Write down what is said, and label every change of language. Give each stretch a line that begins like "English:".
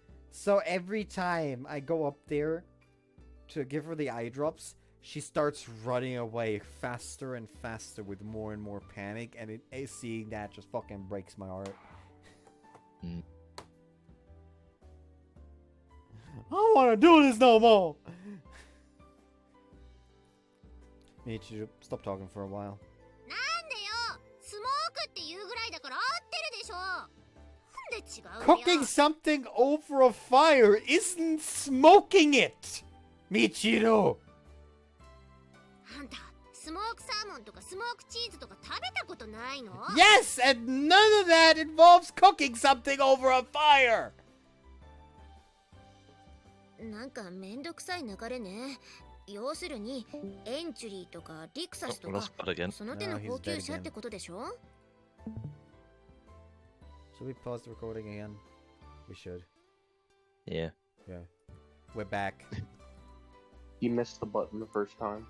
English: So every time I go up there to give her the eye drops, she starts running away faster and faster with more and more panic, and seeing that just fucking breaks my heart. Mm. I don't want to do this no more! Michiru, stop talking for a while.
Japanese: なんでよ、スモークっていうぐらいだから合ってるでしょ。なんで違うのよ。
English: Cooking something over a fire isn't smoking it! Michiru!
Japanese: あんた、スモークサーモンとかスモークチーズとか食べたことないの？
English: Yes, and none of that involves cooking something over a fire!
Japanese: なんかめんどくさい流れね。要するに、エンチュリーとかリクサスと
English: Well,
Japanese: か
English: that's bad again.
Japanese: その手の高級車ってことでしょ？
English: Should we pause the recording again? We should. Yeah. Yeah. We're back. He missed the button the first time.